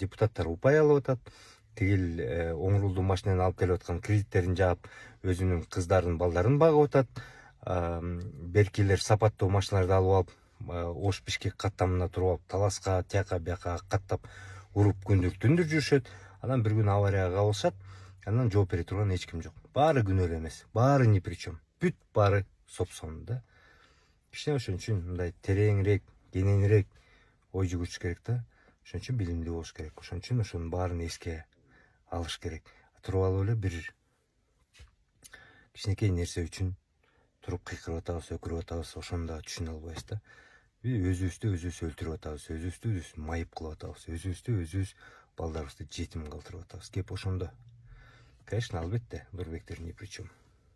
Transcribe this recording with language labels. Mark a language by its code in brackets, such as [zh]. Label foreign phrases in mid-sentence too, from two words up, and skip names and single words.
[ky] Депутаттар упай алып атат. Тигил оң рулдуу машинаны алып келип аткан кредиттерин жаап, өзүнүн кыздарын, балдарын багып атат. Беркилер сапаттуу машиналарды алып алып, Ош Бишкек каттамына туруп алып, таласка, тияка бияка каттап уруп күндүр жүрүшөт. Анан бир күн аварияга кабылышат. Анан жооп бере турган эч ким жок. Баары күнөөлүү эмес. Баары [ru] ни при чем. [ky] Бүт баары соп-сонун да. Кичине ошон үчүн мындай тереңирээк, кененирээк ой жүгүрүш керек да. Ошон үчүн билимдүү болуш керек. Ошон үчүн ошонун баарын эске алыш керек. Туруп алып эле бир кичинекей нерсе үчүн туруп кыйкырып атабыз, өкүрүп атабыз, ошону да түшүнө албайбыз да. Биз өзүбүздү өзүбүз өлтүрүп атабыз, өзүбүздү майып кылып атабыз, өзүбүздү балдарыбызды жетим калтырып атабыз. Кеп ошондо. Конечно, албетте, Нурбектер [ru] ни при чем.